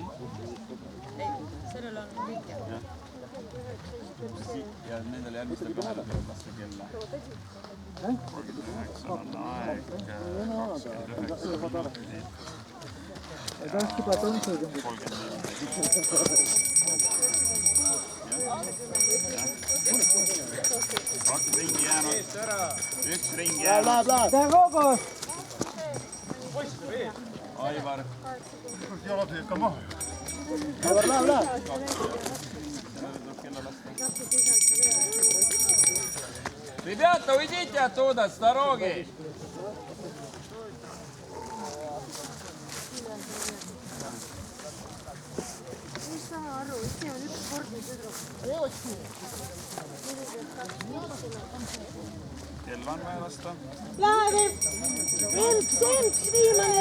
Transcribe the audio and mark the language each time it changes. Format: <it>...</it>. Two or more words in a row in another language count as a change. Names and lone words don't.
<et>Sellel on liike. Ja nendel järgmistel kahel tuleb lasta kella. 39 on aeg, 29 minutit.</et> <ru>Давайте потом сойдем.</ru> <et>30 2 ringi jäänud. 1 ringi jäänud.</et> <ru>Дорогу!</ru> <et>Aivar. Jalad ikka maha.</et> <ru>Ребята, уйдите оттуда, с дороги!</ru> <et>Ei saa aru, see on üks kordne tüdruk. Kell on vaja lasta. Läheb! Emps, viimane!</et>